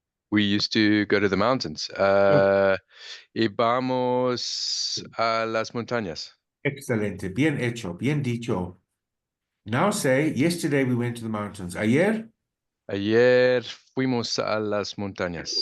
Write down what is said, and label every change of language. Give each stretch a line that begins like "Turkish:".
English: we used to go to the mountains.
Spanish: Íbamos a las montañas. Excelente, bien hecho, bien dicho.
English: Now say, yesterday we went to the mountains.
Spanish: Ayer? Ayer fuimos a las montañas.